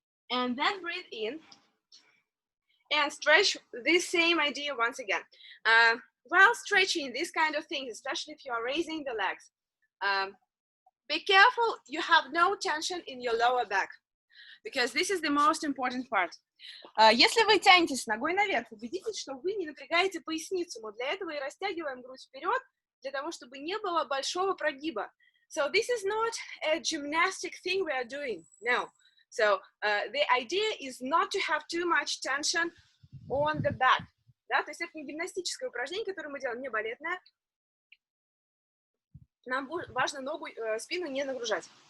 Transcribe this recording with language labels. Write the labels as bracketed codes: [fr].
[en] And then breathe in. And stretch this same idea once again. While stretching these kind of things, especially if you are raising the legs, be careful you have no tension in your lower back, because this is the most important part. [ru] Если вы тянетесь ногой наверх, убедитесь, что вы не напрягаете поясницу. Мы для этого и растягиваем грудь вперед, для того, чтобы не было большого прогиба. [en] So this is not a gymnastic thing we are doing, no. So the idea is not to have too much tension on the back. [ru] Да? То есть это не гимнастическое упражнение, которое мы делаем, не балетное. Нам важно ногу, спину не нагружать.